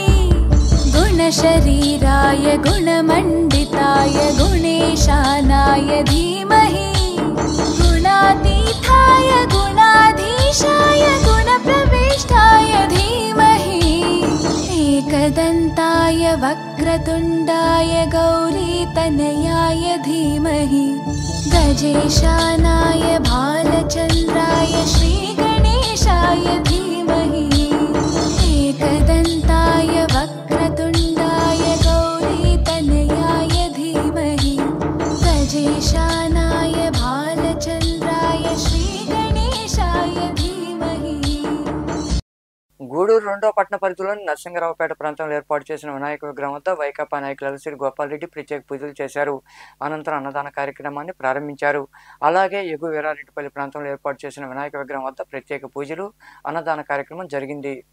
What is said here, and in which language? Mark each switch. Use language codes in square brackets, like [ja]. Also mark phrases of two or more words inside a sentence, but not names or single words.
[sa] गुणशरीराय गुणमण्डिताय गुणेशानाय धीमहि गुणातीताय गुणाधीशाय गुणप्रविष्टाय धीमहि एकदन्ताय वक्रतुण्डाय गौरीतनयाय धीमहि गजेशानाय भालचन्द्राय श्रीगणेशाय धीमहि एकदन्ताय वक्रतुण्डाय गौरीतनयाय धीमहि गजेशानाय भालचन्द्राय श्रीगणेशाय धीमहि [te] గూడూరు రెండో పట్టణ పరిధిలోని నరసింగరావుపేట ప్రాంతంలో ఏర్పాటు చేసిన వినాయక విగ్రహం వద్ద వైకాపా నాయకులు అలసిరి గోపాల్ రెడ్డి ప్రత్యేక పూజలు చేశారు. అనంతరం అన్నదాన కార్యక్రమాన్ని ప్రారంభించారు. అలాగే ఎగు వీరారెడ్డిపల్లి ప్రాంతంలో ఏర్పాటు చేసిన వినాయక విగ్రహం వద్ద ప్రత్యేక పూజలు, అన్నదాన కార్యక్రమం జరిగింది.